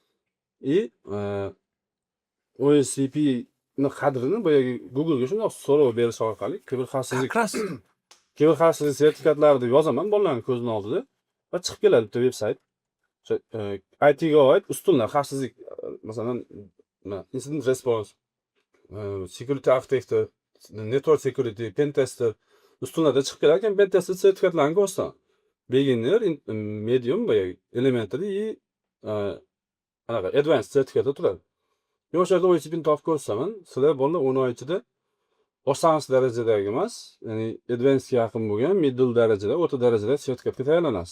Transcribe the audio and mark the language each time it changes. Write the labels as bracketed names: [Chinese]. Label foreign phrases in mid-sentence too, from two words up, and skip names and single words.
[Uzbek] OSCP ni qadrini boyagi Google'ga shundoq so'rov berish orqali kiberxavfsizlik sertifikatlari deb yozaman bolalarning ko'zining oldida va chiqib keladi bitta veb-sayt. O'sha ITga oid ustunlar xavfsizlik, masalan, [English] incident response, security architecture, network security, pen tester [Uzbek] ustunlarda chiqib kelar ekan, [English] pen tester [Uzbek] sertifikatlarini ko'rsatam. [English] Beginner, medium [Uzbek] boyagi elementary и anaqa advanced sertifikatda turadi. Yoshlarda OSCPni topib ko'rsaman, sizlar bolalar 10 oy ichida boshlang'ich darajadagi emas, ya'ni advancedga yaqin bo'lgan [English] middle darajada, [Uzbek] o'rta darajada sertifikatga tayyorlanasiz.